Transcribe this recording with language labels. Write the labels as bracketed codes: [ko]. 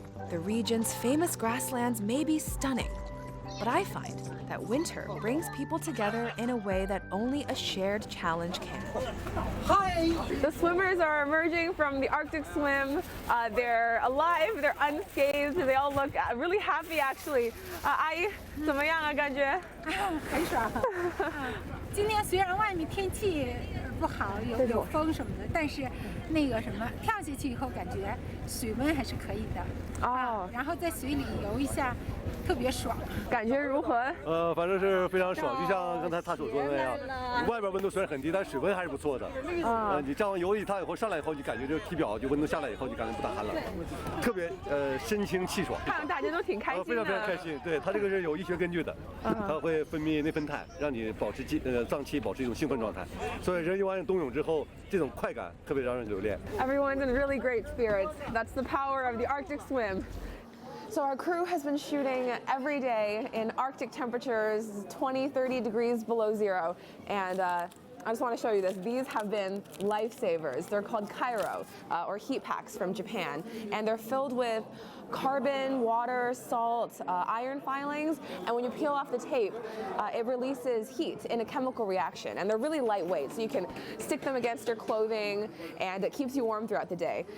[en] The region's famous grasslands may be stunning, but I find that winter brings people together in a way that only a shared challenge can. Hi! The swimmers are emerging from the Arctic swim. They're alive, they're unscathed, they all look really happy actually. [zh] 阿姨，怎么样啊？感觉？很爽。今天虽然外面天气不好，有风什么的，但是那个什么跳下去以后，感觉水温还是可以的。然后在水里游一下，特别爽。感觉如何？反正是非常爽，就像刚才他所说的那样，外边温度虽然很低，但水温还是不错的。你这样游一趟以后上来以后，你感觉这个体表就温度下来以后，就感觉不大寒了，特别身清气爽。看大家都挺开心的。非常非常开心，对，它这个是有医学根据的，它会分泌内啡肽，让你保持脏器保持一种兴奋状态，所以人游完冬泳之后，这种快感特别让人留恋。 [en] Everyone's in really great spirits. That's the power of the Arctic swim. So our crew has been shooting every day in Arctic temperatures, 20, 30 degrees below zero, and I just want to show you this. These have been lifesavers. They're called Kairo, or heat packs from Japan, and they're filled with carbon, water, salt, iron filings, and when you peel off the tape, it releases heat in a chemical reaction, and they're really lightweight, so you can stick them against your clothing, and it keeps you warm throughout the day.